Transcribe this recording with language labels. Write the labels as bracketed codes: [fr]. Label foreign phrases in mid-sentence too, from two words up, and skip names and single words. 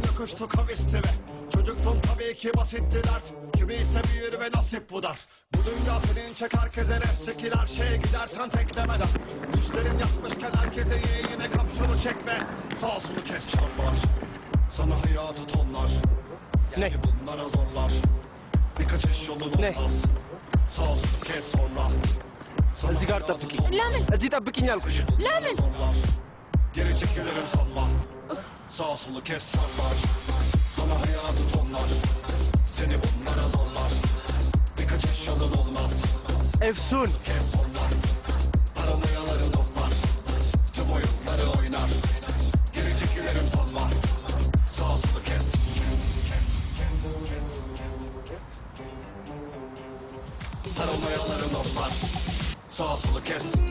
[tr] yokuştu kavisti ve Çocuktun tabii ki basitti dert Kimi ise büyür ve nasip bu dar Bu dünya senin çek herkese res çekil her şeye gidersen teklemeden Düşlerin yapmışken herkese ye yine kapşonu çekme Sağ solu kes çarpar Sana hayatı tonlar Seni bunlara zorlar Bir kaçış yolun olmaz Sağ solu kes sonra [am] እዚህ ጋር ጠብቂኝ። ለምን? እዚህ ጠብቂኝ አልኩሽ። ለምን? [tr] Geri çekilirim sanma Sağ solu kes sarlar Sana hayatı tonlar Seni bunlara zorlar Bir kaçış yolun olmaz Efsun Kes sonra Paranoyaları notlar Tüm oyunları oynar Geri çekilirim sanma Sağ solu kes Paranoyaları notlar Sağ solu kes